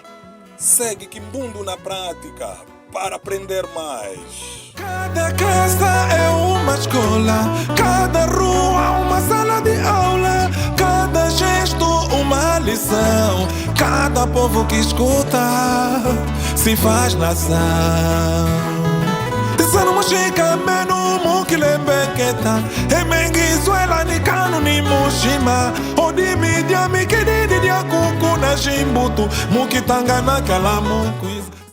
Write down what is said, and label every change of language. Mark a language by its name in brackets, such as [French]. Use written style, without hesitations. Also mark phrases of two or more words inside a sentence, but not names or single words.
[Portuguese] Segue Quimbundo na prática para aprender mais. Cada casa é uma escola, cada rua uma sala de aula, cada gesto uma lição, cada povo que escuta se faz nação. [Kimbundu] Tisano mushika menu mukilembeketa, emengizuela ni kanu ni mushima, odimi diami kididi dia kuku na jimbutu, mukitanga na kalamu quiz.